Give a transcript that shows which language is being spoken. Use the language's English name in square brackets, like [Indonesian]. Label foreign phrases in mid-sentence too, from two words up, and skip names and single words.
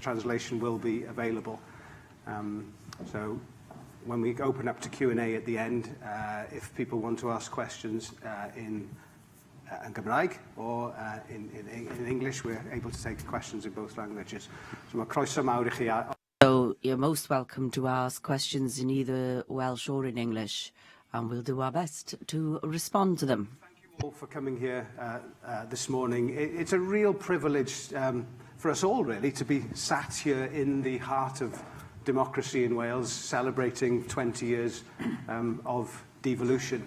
[English] translation will be available. So when we open up to Q&A at the end, if people want to ask questions in Gymraeg or in English, we're able to take questions in both languages. [Welsh] So mae croeso mawr I chi. [English] So you're most welcome to ask questions in either Welsh or in English, and we'll do our best to respond to them. Thank you all for coming here this morning. It's a real privilege for us all, really, to be sat here in the heart of democracy in Wales, celebrating 20 years of devolution.